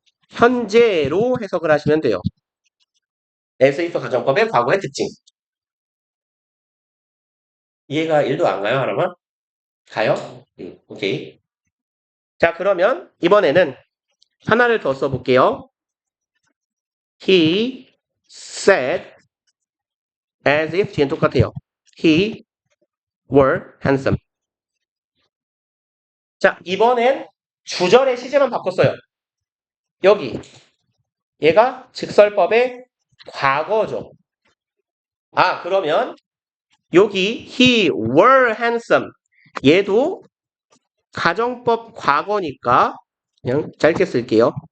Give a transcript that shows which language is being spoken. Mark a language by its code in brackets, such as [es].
[ko] 현재로 해석을 하시면 돼요. as if 가정법의 과거의 특징. 이해가 1도 안 가요, 하나만? 가요? 오케이. 자, 그러면 이번에는 하나를 더 써볼게요. [en] He said as if 뒤엔 똑같아요. He were handsome. [ko] 자, 이번엔 주절의 시제만 바꿨어요. 여기 얘가 직설법의 과거죠. 아, 그러면 여기 [en] he were handsome [ko] 얘도 가정법 과거니까 그냥 짧게 쓸게요.